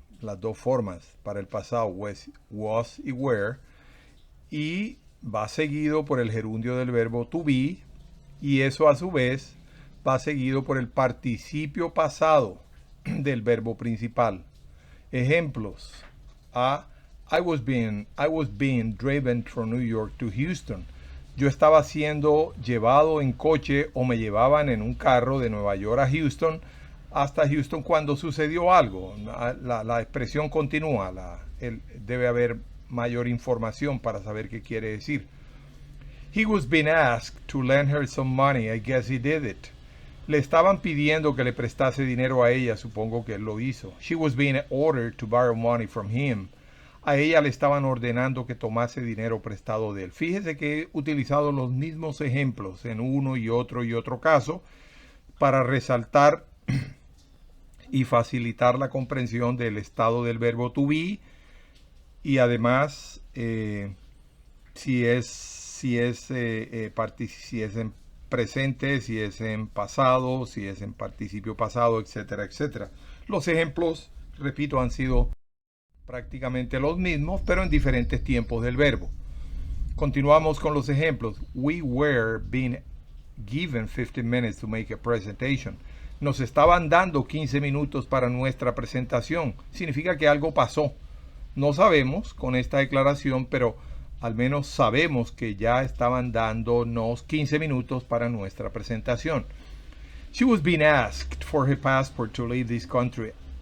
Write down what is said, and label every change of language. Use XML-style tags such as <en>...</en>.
<es>Las dos formas para el pasado, was y were, y va seguido por el gerundio del verbo to be, y eso a su vez va seguido por el participio pasado del verbo principal. Ejemplos.</es> <en>I was being driven from New York to Houston.</en> <es>Yo estaba siendo llevado en coche o me llevaban en un carro de Nueva York a Houston hasta Houston cuando sucedió algo. La expresión continúa. Debe haber mayor información para saber qué quiere decir.</es> <en>He was being asked to lend her some money. I guess he did it.</en> <es>Le estaban pidiendo que le prestase dinero a ella. Supongo que él lo hizo.</es> <en>She was being ordered to borrow money from him.</en> <es>A ella le estaban ordenando que tomase dinero prestado de él. Fíjese que he utilizado los mismos ejemplos en uno y otro caso para resaltar y facilitar la comprensión del estado del verbo to be, y además si es en presente, si es en pasado, si es en participio pasado, etcétera, etcétera. Los ejemplos, repito, han sido prácticamente los mismos, pero en diferentes tiempos del verbo. Continuamos con los ejemplos.</es> <en>We were being given 15 minutes to make a presentation.</en> <es>Nos estaban dando 15 minutos para nuestra presentación. Significa que algo pasó. No sabemos con esta declaración, pero al menos sabemos que ya estaban dándonos 15 minutos para nuestra presentación.</es> <en>She was being asked for her passport to leave this country.</en>